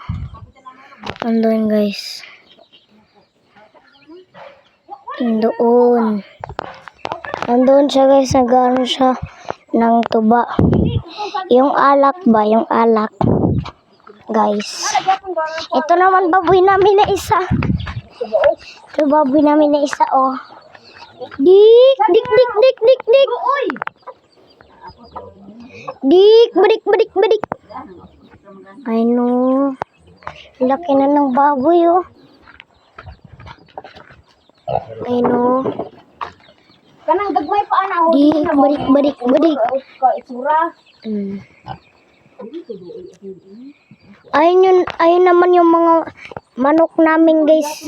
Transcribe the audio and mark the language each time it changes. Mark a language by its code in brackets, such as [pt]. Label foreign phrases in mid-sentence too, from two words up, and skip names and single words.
[tl] Nandoon guys. Nandoon. Nandoon siya guys. Nag-ano siya ng tuba. Yung alak ba? Yung alak. Guys. Ito naman baboy namin na isa. Ito baboy namin na isa oh. Dik, dik, dik, dik, dik, dik. Dik, badik, badik, badik. Ay no. Laki na ng baboy oh. Ay no. [ceb] Kanang gagmay pa ana ho. Dik, badik, badik, badik. [tl] Ayun naman yung mga manok namin guys.